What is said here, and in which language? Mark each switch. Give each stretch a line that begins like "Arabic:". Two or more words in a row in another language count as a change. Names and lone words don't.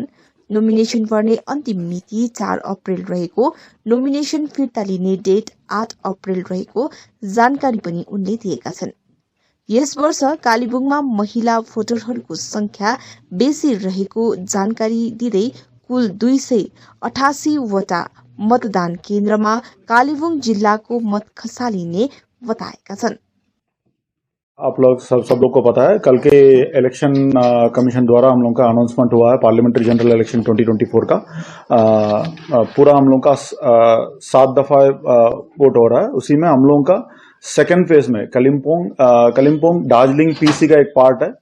Nepali: नोमिनेशन भर्ने अन्तिम मिति 4 अप्रेल रहेको, नोमिनेशन फिर्ता लिने डेट 8 अप्रेल रहेको जानकारी पनि उनले दिएका छन्। यस वर्ष कालेबुङमा महिला भोटरहरूको संख्या बेसी रहेको जानकारी दिँदै कुल 288 वटा मतदान केन्द्रमा कालेबुङ जिल्लाको मत खसालिने बताएका छन्।
Hindi: आप लोग सब लोग को पता है, कल के इलेक्शन कमीशन द्वारा हम लोग का अनाउंसमेंट हुआ है
English: parliamentary general election
Hindi: 2024 का। पूरा हम लोग का 7 दफा वोट हो रहा है। उसी में हम लोगों का
English: second phase
Hindi: में कलिम्पोंग दार्जिलिंग पीसी का एक पार्ट है।